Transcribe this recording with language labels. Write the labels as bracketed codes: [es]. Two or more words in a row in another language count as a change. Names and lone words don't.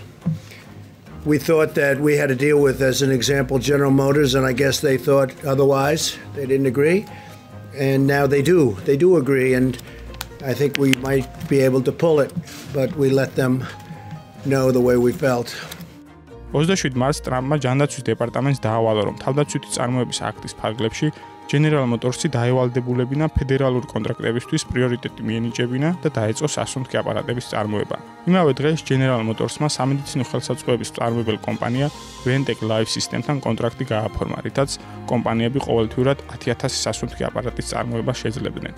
[en] We thought that we had to deal with, as an example, General Motors, and I guess they thought otherwise. They didn't agree. And now they do. They do agree, and I think we might be able to pull it, but we let them know the way we felt. [ka] 27 მარტს ტრამპმა ჯანდაცვის დეპარტამენტს დაავალა, რომ თავდაცვითი წარმოების აქტის ფარგლებში General Motors-ი დაევალდებულებინა ფედერალური კონტრაქტებისთვის პრიორიტეტი მიენიჭებინა და დაეწყო სასუნთქი აპარატების წარმოება. იმავე დღეს General Motors-მა სამედიცინო ხელსაწყოების მწარმოებელ კომპანია Ventec Life System-თან კონტრაქტი გააფორმა, რითაც კომპანიები ყოველთვიურად 10,000 სასუნთქი აპარატის წარმოება შეძლებდნენ.